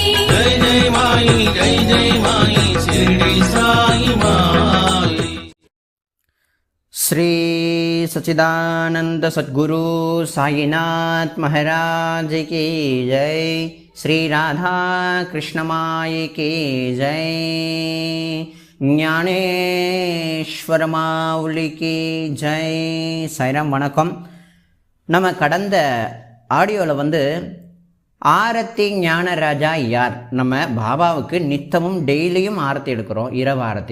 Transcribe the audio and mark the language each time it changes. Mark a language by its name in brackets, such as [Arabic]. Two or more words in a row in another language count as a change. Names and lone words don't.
[Hindi] जय माई शिरडी साई माई। श्री सच्चिदानंद सद्गुरु साईनाथ महाराज की जय। श्री राधा कृष्ण माई की जय। [Tamil] ஞானேஸ்வர மாவுலிக்கு ஜெய். சாய்ராம் வணக்கம். நம்ம கடந்த ஆடியோவில் ஆரத்தி ஞானராஜா யார்? நம்ம பாபாவுக்கு நித்தமும் டெய்லியும் ஆரத்தி எடுக்கிறோம், இரவு ஆரத்தி.